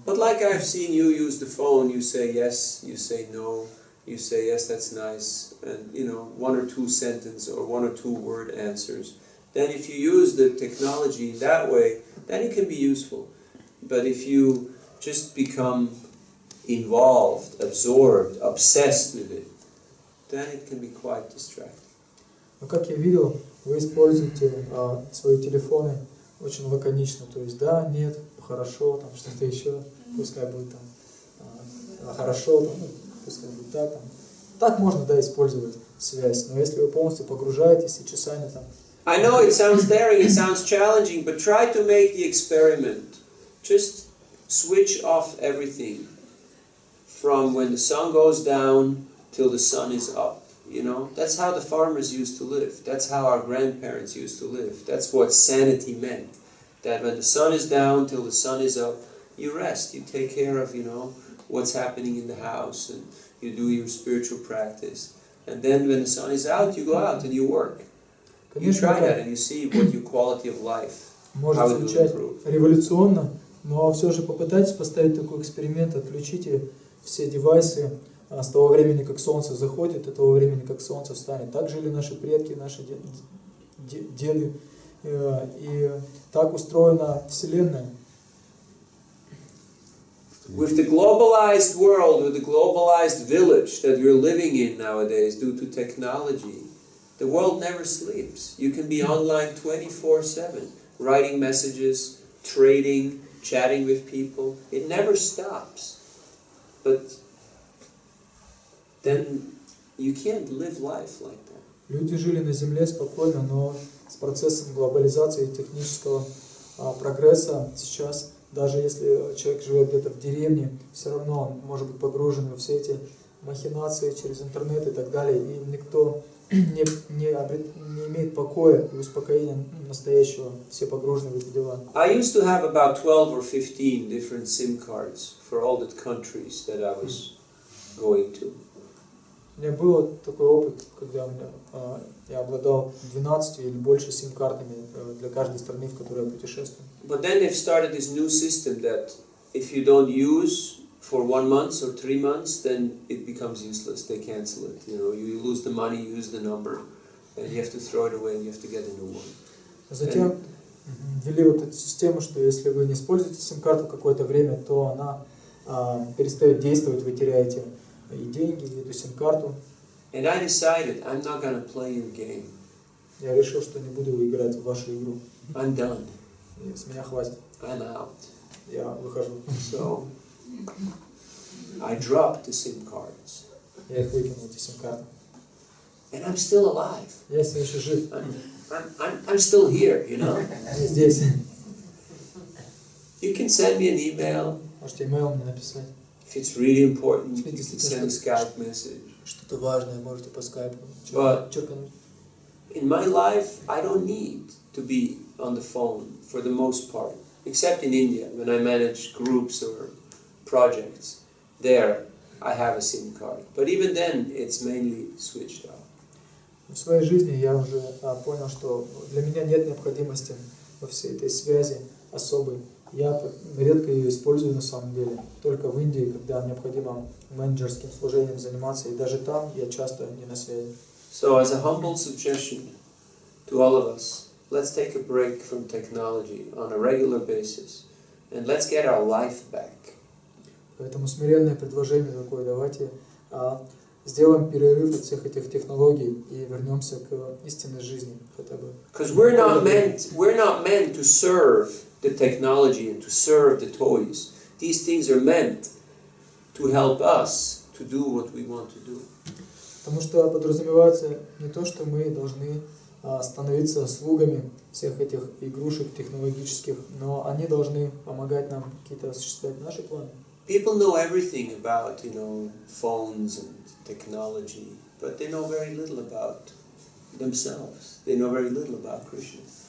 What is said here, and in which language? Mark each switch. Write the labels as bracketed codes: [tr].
[en] But like I've seen you use the phone, you say yes, you say no, you say yes, that's nice, and one or two sentence or one or two word answers. Then if you use the technology that way, then it can be useful. But if you just become involved, absorbed, obsessed with it, then it can be quite distracting. [ru] Но как я видел, вы используете свои телефоны очень лаконично, то есть да, нет, хорошо, там что-то еще, пускай будет там хорошо, там, пускай будет так, там. Так можно, да, использовать связь, но если вы полностью погружаетесь и часами там. [en] I know it sounds daring, it sounds challenging, but try to make the experiment. Just switch off everything from when the sun goes down till the sun is up. You know, that's how the farmers used to live. That's how our grandparents used to live. That's what sanity meant. That when the sun is down till the sun is up, you rest. You take care of, you know, what's happening in the house, and you do your spiritual practice. And then when the sun is out, you go out and you work. You try that and you see what your quality of life, how it will improve. [ru] Революционно, но все же попытайтесь поставить такой эксперимент, отключите все девайсы с того времени, как солнце заходит, до того времени, как солнце встанет. Так жили наши предки, наши деды, и так устроена Вселенная. [en] With the globalized world, with the globalized village that we're living in nowadays due to technology, the world never sleeps. You can be online 24/7, writing messages, trading, chatting with people. It never stops. But then you can't live life like that. [ru] Люди жили на Земле спокойно, но с процессом глобализации и технического прогресса сейчас, даже если человек живет где-то в деревне, все равно он может быть погружен во все эти махинации через интернет и так далее, и никто не имеет покоя и успокоения настоящего, все погружены в эти дела. [en] I used to have about 12 or 15 different SIM cards for all the countries that I was going to. [ru] У меня был такой опыт, когда я обладал 12 или больше сим-картами для каждой страны, в которой я путешествую. [en] But then they've started this new system that if you don't use for 1 month or 3 months, then it becomes useless. They cancel it. You know, you lose the money, you use the number, and you have to throw it away and you have to get a new one. [ru] Затем ввели вот эту систему, что если вы не используете сим-карту какое-то время, то она перестает действовать, вы теряете и деньги, и эту сим-карту. [en] And I decided I'm not going to play your game. [ru] Я решил, что не буду играть в вашу игру. [en] I'm done. [ru] И с меня хватит. [en] I'm out. [ru] Я выхожу. [en] So I dropped the SIM cards. [ru] Я их выкинул, эти сим-карты. [en] And I'm still alive. [ru] Я все еще жив. [en] I'm still here, you know. [ru] Я здесь. [en] You can send me an email. [ru] Можете имейл мне написать. [en] If it's really important, you can send a Skype message. [ru] Что-то важное можете по скайпу черкануть. [en] In my life, I don't need to be on the phone for the most part, except in India when I manage groups or projects. There, I have a SIM card, but even then, it's mainly switched off. [ru] В своей жизни я уже понял, что для меня нет необходимости во всей этой связи особой. Я редко ее использую на самом деле, только в Индии, когда необходимо менеджерским служением заниматься, и даже там я часто не на связи. [en] So, as a humble suggestion to all of us, let's take a break from technology on a regular basis, and let's get our life back. [ru] Поэтому смиренное предложение такое: давайте сделаем перерыв от всех этих технологий и вернемся к истинной жизни хотя бы. [en] Because we're not meant to serve the technology and to serve the toys. These things are meant to help us to do what we want to do. [ru] Потому что подразумевается не то, что мы должны становиться слугами всех этих игрушек технологических, но они должны помогать нам какие-то осуществлять наши планы. [en] People know everything about, you know, phones and technology, but they know very little about themselves. They know very little about Krishna.